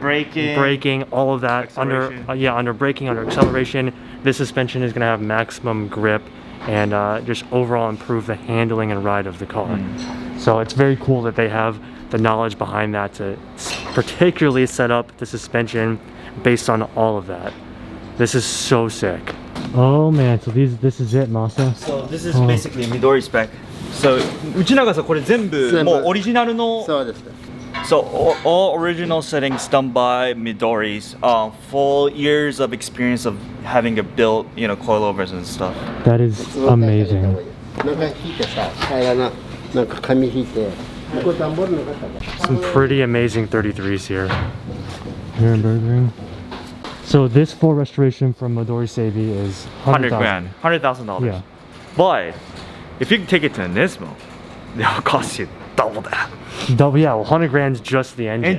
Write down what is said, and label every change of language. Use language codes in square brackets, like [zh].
[en] braking, all of that under under braking, under acceleration, this suspension is going to have maximum grip and just overall improve the handling and ride of the car. So it's very cool that they have the knowledge behind that to particularly set up the suspension based on all of that. This is so sick. Oh man, so this is it, Masa. So this is basically Midori spec. [ja] So うちながさこれ全部もうオリジナルの。そうです。 [en] So all original settings done by Midori's, full years of experience of having built, you know, coilovers and stuff. That is amazing. [ja] なんか引いてさ、平らななんか紙引いて。これ段ボールの方だ。 [en] Some pretty amazing 33s here. Here in Burgering. So this full restoration from Midori Seibi is 100 grand, $100,000. Yeah. But if you take it to Nismo, it'll cost you double that. Double, yeah, well, 100 grand's just the engine.